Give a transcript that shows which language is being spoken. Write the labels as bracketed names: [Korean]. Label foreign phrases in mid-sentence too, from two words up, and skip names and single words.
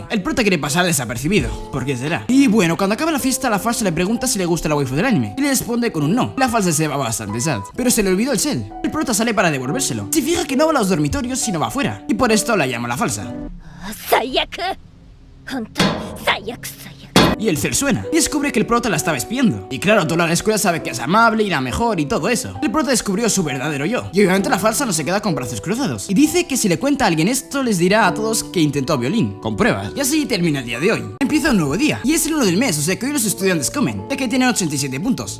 [Spanish] El prota quiere pasar desapercibido, ¿por qué será? Y bueno, cuando acaba la fiesta, la falsa le pregunta si le gusta la waifu del anime, y le responde con un no. La falsa se va bastante sad, pero se le olvidó el cel. El prota sale para devolvérselo. Se fija que no va a los dormitorios, sino va afuera, y por esto la llama la falsa. [Japanese] 本当最悪最悪。 [Spanish] Y el cel suena y descubre que el prota la estaba espiando. Y claro, toda la escuela sabe que es amable y la mejor y todo eso. El prota descubrió su verdadero yo. Y obviamente la falsa no se queda con brazos cruzados. Y dice que si le cuenta a alguien esto, les dirá a todos que intentó violín, con pruebas. Y así termina el día de hoy. Empieza un nuevo día. Y es el 1 del mes, o sea que hoy los estudiantes comen, ya que tienen 87 puntos.